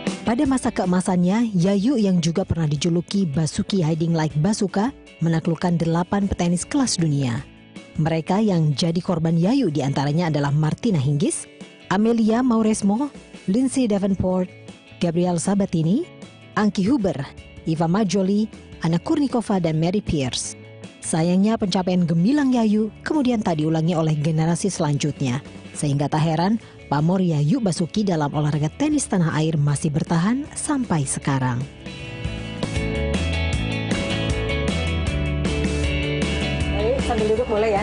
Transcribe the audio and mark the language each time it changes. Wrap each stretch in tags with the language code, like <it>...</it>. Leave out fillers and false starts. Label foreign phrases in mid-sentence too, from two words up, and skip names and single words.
<id>Pada masa keemasannya, Yayu yang juga pernah dijuluki Basuki Hiding Like Basuka menaklukkan 8 petenis kelas dunia. Mereka yang jadi korban Yayu diantaranya adalah Martina Hingis, Amelia Mauresmo, Lindsay Davenport, Gabrielle Sabatini, Anki Huber, Iva Majoli, Anna Kurnikova, dan Mary Pierce. Sayangnya pencapaian gemilang Yayu kemudian tak diulangi oleh generasi selanjutnya. Sehingga tak heran pamor Yayu Basuki dalam olahraga tenis tanah air masih bertahan sampai sekarang. Jadi sambil duduk boleh ya?</id>